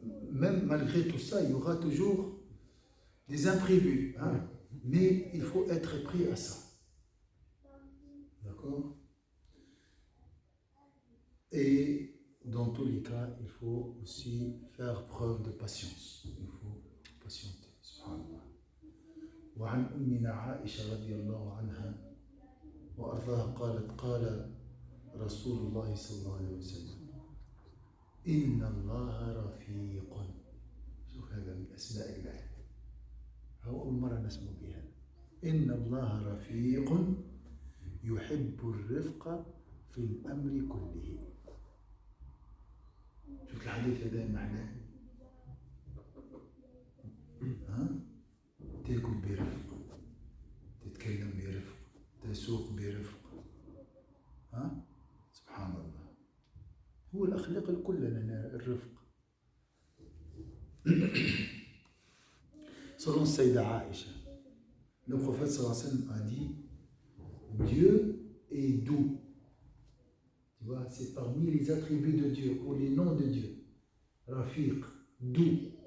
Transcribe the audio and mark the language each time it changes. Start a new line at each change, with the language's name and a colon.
French: Même malgré tout ça, il y aura toujours des imprévus. Hein? Mais il faut être prêt à ça. D'accord? Et dans tous les cas, il faut aussi faire preuve de patience. Il faut patienter. Subhanallah.
Arabic: وعن أمنا عائشة رضي الله عنها وأرضاها قالت قال رسول الله صلى الله عليه وسلم إن الله رفيق. شوف هذا من أسماء الله. هو أول مرة نسمع بها. إن الله رفيق يحب الرفق في الأمر كله. شوف الحديث هذا معناه. ها؟ تركب برفق، تتكلم برفق، تسوق برفق. ها؟ سبحان الله. هو الأخلاق الكل لنا الرفق.
French: Selon Sayyida Aïcha, le prophète sallallahu alayhi wa sallam a dit Dieu est doux. Tu vois, c'est parmi les attributs de Dieu ou les noms de Dieu. Rafiq, doux.